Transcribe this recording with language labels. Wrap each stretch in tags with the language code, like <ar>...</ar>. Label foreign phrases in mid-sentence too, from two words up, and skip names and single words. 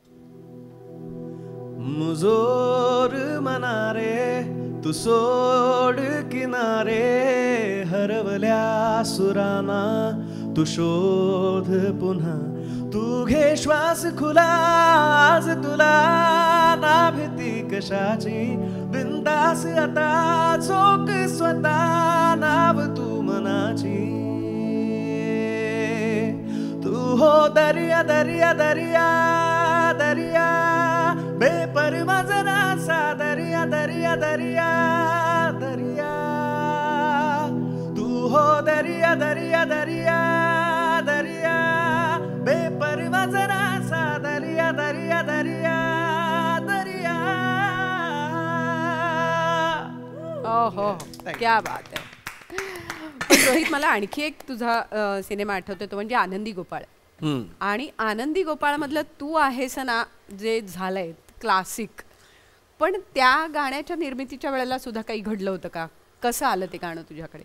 <mr>मुजोर मनारे तू सोड किनारे हरवल्या सुराना तू शोध पुन्हा तू घे श्वास खुला आज तुला ना भीती कशाची बिंदास आता चोक स्वतः नाव तू मनाची तू हो दरिया दरिया दरिया दरिया बेपरवा जरासा दरिया दरिया दरिया दरिया तू हो दरिया दरिया दरिया दरिया बेपरवा जरासा दरिया दरिया दरिया दरिया.</mr> <hi>ओहो क्या बात</hi> <mr>आहे. पण रोहित मला आणखी एक तुझा सिनेमा आठवतोय तो म्हणजे आनंदी गोपाळ. आणि आनंदी गोपाळ मधलं तू आहेस ना जे झालंय क्लासिक, पण त्या गाण्याच्या निर्मितीच्या वेळेला सुद्धा काही घडलं होतं का? कसं आलं ते गाणं तुझ्याकडे?</mr>